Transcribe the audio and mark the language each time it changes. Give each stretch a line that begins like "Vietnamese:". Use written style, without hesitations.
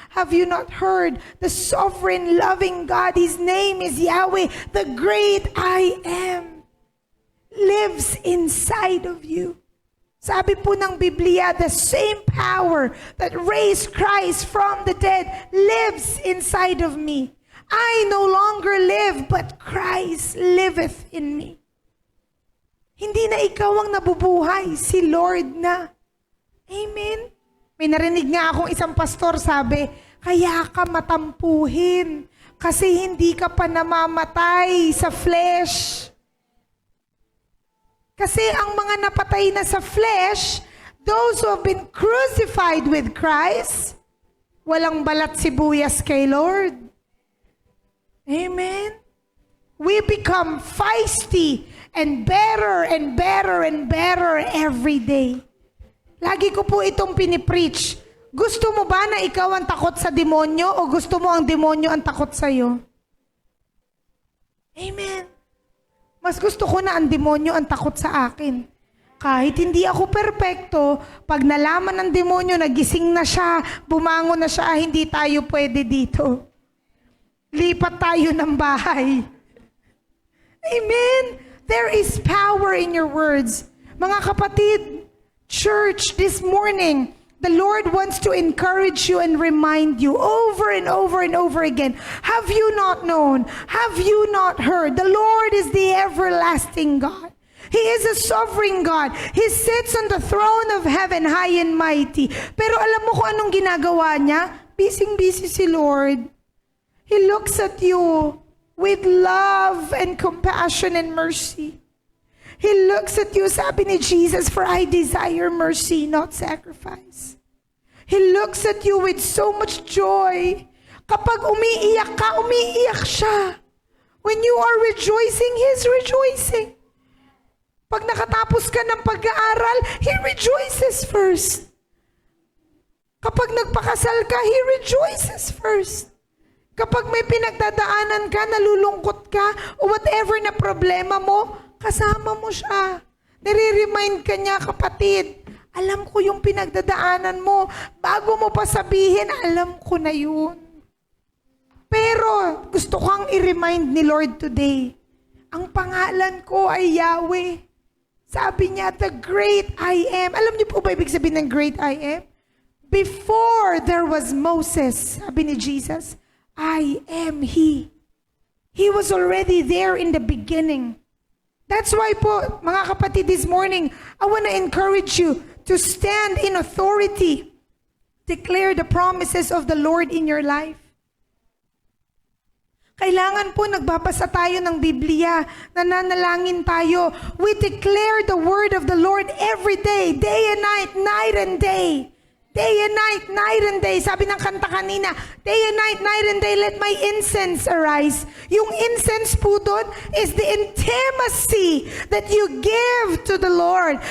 English: Have you not heard? The sovereign, loving God, His name is Yahweh, the great I am, lives inside of you.
Filipino: Sabi po ng Biblia,
English: the same power that raised Christ from the dead lives inside of me. I no longer live, but Christ liveth in me.
Filipino: Hindi na ikaw ang nabubuhay, si Lord na. Amen? May narinig nga akong isang pastor sabi, Kaya ka matampuhin. Kasi hindi ka pa namamatay sa flesh. Kasi ang mga napatay na sa flesh,
English: those who have been crucified with Christ,
Filipino: walang balat sibuyas kay Lord. Amen?
English: We become feisty and better and better and better every day.
Filipino: Lagi ko po itong pinipreach. Gusto mo ba na ikaw ang takot sa demonyo o gusto mo ang demonyo ang takot sa iyo? Amen. Mas gusto ko na ang demonyo ang takot sa akin. Kahit hindi ako perpekto, pag nalaman ng demonyo, nagising na siya, bumangon na siya, hindi tayo pwede dito. Lipat tayo ng bahay. Amen.
English: There is power in your words.
Filipino: Mga kapatid,
English: church, this morning, the Lord wants to encourage you and remind you over and over and over again. Have you not known? Have you not heard? The Lord is the everlasting God. He is a sovereign God. He sits on the throne of heaven, high and mighty.
Filipino: Pero alam mo kung anong ginagawa niya? Busy si Lord.
English: He looks at you with love and compassion and mercy. He looks at you,
Filipino: sabi ni Jesus,
English: for I desire mercy, not sacrifice. He looks at you with so much joy.
Filipino: Kapag umiiyak ka, umiiyak siya.
English: When you are rejoicing, He's rejoicing.
Filipino: Pag nakatapos ka ng pag-aaral,
English: He rejoices first.
Filipino: Kapag nagpakasal ka,
English: He rejoices first.
Filipino: Kapag may pinagdadaanan ka, nalulungkot ka, o whatever na problema mo, kasama mo siya. Nire-remind ka niya, kapatid, alam ko yung pinagdadaanan mo. Bago mo pa sabihin, alam ko na yun. Pero gusto kang i-remind ni Lord today, ang pangalan ko ay Yahweh. Sabi niya, the great I am. Alam niyo po ba ibig sabihin ng great I am?
English: Before there was Moses,
Filipino: sabi ni Jesus,
English: I am He. He was already there in the beginning. That's why
Filipino: po, mga kapatid,
English: this morning, I want to encourage you to stand in authority. Declare the promises of the Lord in your life.
Filipino: Kailangan po nagbabasa tayo ng Biblia, nananalangin tayo.
English: We declare the word of the Lord every day, day and night, night and day. Day and night, night and day.
Filipino: Sabi ng kanta kanina,
English: day and night, night and day, let my incense arise.
Filipino: Yung incense po doon
English: is the intimacy that you give to the Lord.